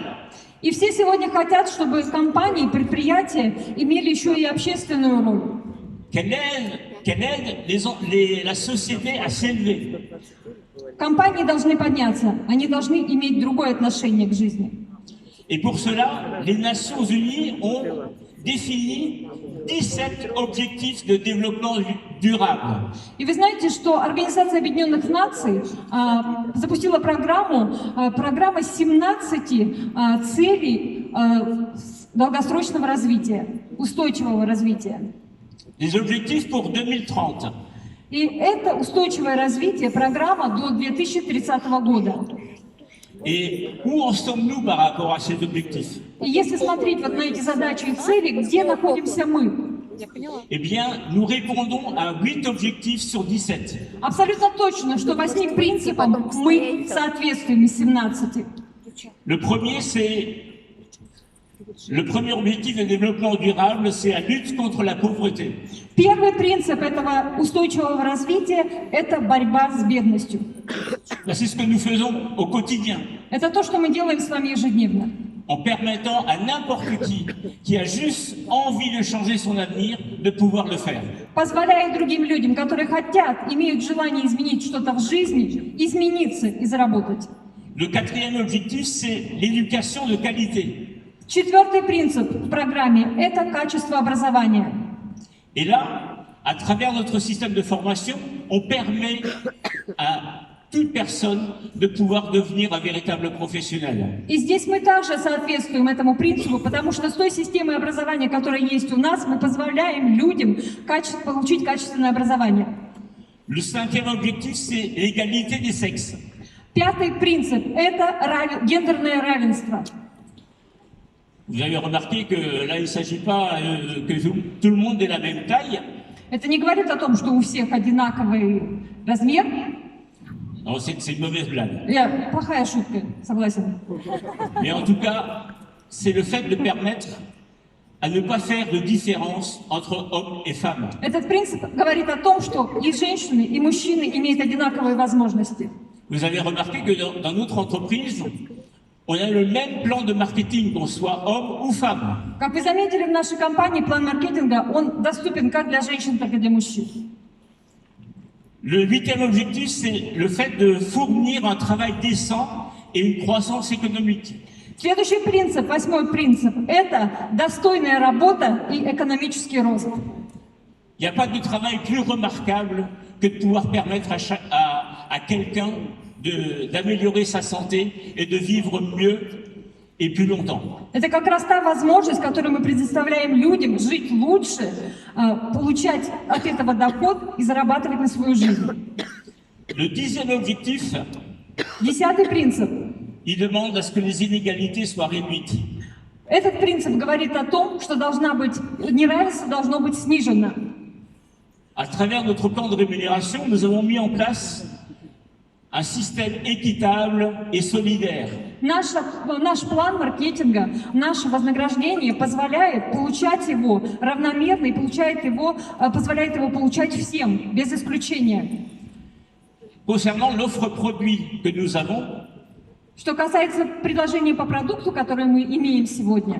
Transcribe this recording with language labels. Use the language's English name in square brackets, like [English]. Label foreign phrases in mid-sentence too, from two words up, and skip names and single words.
[Russian] И все сегодня хотят, чтобы компании, предприятия имели еще и общественную роль. [French] Qu'elle aide la société à s'élever. [Russian] Компании должны подняться, они должны иметь другое отношение к жизни. [French] Et pour cela, les Nations Unies ont défini 17 objectifs de développement durable. [Russian] И вы знаете, что Организация Объединенных Наций запустила программа 17 целей долгосрочного развития, устойчивого развития. [French] Les objectifs pour 2030. [Russian] И это устойчивое развитие, программа до 2030 года. [French] Et où en sommes-nous par rapport à ces objectifs? [Russian] И если смотреть вот на эти задачи и цели, где находимся мы? [French] Eh bien, nous répondons à 8 objectifs sur 17. [Russian] Абсолютно точно, что 8 принципам мы соответствуем из 17. [French] Le premier objectif de développement durable, c'est la lutte contre la pauvreté. [Russian] Первый принцип этого устойчивого развития – это борьба с бедностью. [French] C'est ce que nous faisons au quotidien. [Russian] Это то, что мы делаем с вами ежедневно. [French] En permettant à n'importe qui a juste envie de changer son avenir, de pouvoir le faire. [Russian] Позволяя другим людям, которые хотят, имеют желание изменить что-то в жизни, измениться и заработать. [French] Le quatrième objectif, c'est l'éducation de qualité. [Russian] Четвертый принцип в программе – это качество образования. [French] Et là, à travers notre système de formation, on permet à toute personne de pouvoir devenir un véritable professionnel. [Russian] И здесь мы также соответствуем этому принципу, потому что с той системой образования, которая есть у нас, мы позволяем людям получить качественное образование. [French] Le cinquième objectif, c'est l'égalité des sexes. [Russian] Пятый принцип – это гендерное равенство. [French] Vous avez remarqué que là, il ne s'agit pas que tout le monde ait la même taille. [Russian] Это не говорит о том, что у всех одинаковый размер. [French] Non, c'est une mauvaise blague. [Russian] Плохая шутка, согласен. [French] Mais en tout cas, c'est le fait de permettre à ne pas faire de différence entre hommes et femmes. [Russian] Этот принцип говорит о том, что и женщины, и мужчины имеют одинаковые возможности. [French] Vous avez remarqué que dans notre entreprise, on a le même plan de marketing, qu'on soit homme ou femme. [Russian] Как вы заметили, в нашей компании план маркетинга, он доступен как для женщин, так и для мужчин. [French] Le 8e objectif, c'est le fait de fournir un travail décent et une croissance économique. [Russian] Следующий принцип, 8-й принцип, это достойная работа и экономический рост. [French] Il n'y a pas de travail plus remarquable que de pouvoir permettre à quelqu'un d'améliorer sa santé et de vivre mieux et plus longtemps. [Russian] Это как раз та возможность, которую мы предоставляем людям жить лучше, получать от этого доход и зарабатывать на свою жизнь. [French] Le 10e objectif, [Russian] 10-й принцип. [French] il demande à ce que les inégalités soient réduites. [Russian] Этот принцип говорит о том, что неравенство должно быть снижено. [French] À travers notre plan de rémunération, nous avons mis en place un système équitable et solidaire. [Russian] Наш план маркетинга, наше вознаграждение позволяет получать его равномерно и позволяет его получать всем, без исключения. [French] Concernant l'offre produit que nous avons, [Russian] Что касается предложений по продукту, которые мы имеем сегодня,